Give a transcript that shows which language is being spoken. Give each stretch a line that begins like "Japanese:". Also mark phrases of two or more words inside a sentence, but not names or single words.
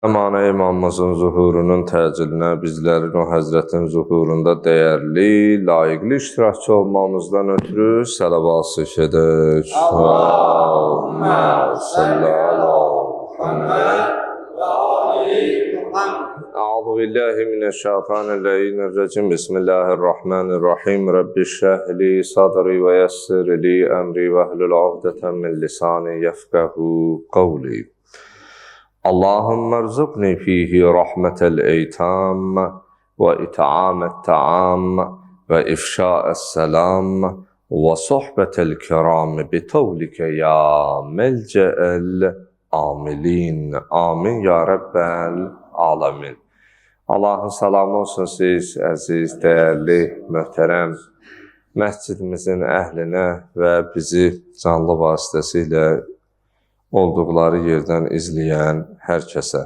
Azerbaijani: Əmanə imamımızın zuhurunun təcilinə bizlərin o həzrətin zuhurunda dəyərli, layiqli iştirakçı olmamızdan ötürü sələvat edək.
Arabic: اللهم صل على محمد وآل محمد. أعوذ بالله من الشيطان الرجيم. بسم الله الرحمن الرحيم. رب اشرح لي صدري ويسر لي أمري واحلل عقدة من لساني يفقهوا قولي. اللهم ارزقني فيه رحمة الأيتام وإطعام الطعام وإفشاء السلام وصحبة الكرام بطولك يا ملجأ الآملين. آمين يا رب العالمين.
Azerbaijani: Allah'ın salamı olsun siz, əziz, dəyərli, möhtərəm məscidimizin əhlinə və bizi canlı vasitəsilə olduqları yerdən izləyən hər kəsə.